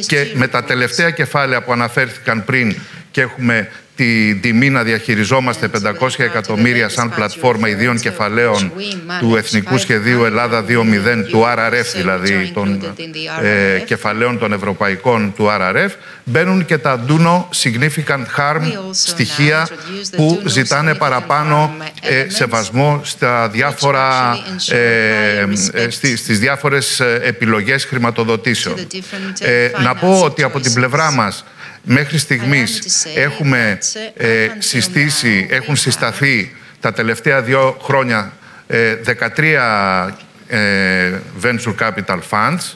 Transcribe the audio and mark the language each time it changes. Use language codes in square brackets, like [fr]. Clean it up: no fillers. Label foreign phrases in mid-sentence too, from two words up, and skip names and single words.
[el] τα τελευταία κεφάλαια που αναφέρθηκαν πριν και έχουμε τη τιμή να διαχειριζόμαστε 500 εκατομμύρια σαν πλατφόρμα ιδίων κεφαλαίων του Εθνικού Σχεδίου Ελλάδα 2.0, του RRF δηλαδή, των κεφαλαίων των ευρωπαϊκών του RRF, μπαίνουν και τα [en] do no significant harm [el] στοιχεία που ζητάνε παραπάνω σεβασμό στα διάφορα, στις διάφορες επιλογές χρηματοδοτήσεων. Να πω ότι από την πλευρά μας μέχρι στιγμής έχουν συσταθεί τα τελευταία 2 χρόνια 13 [en] venture capital funds.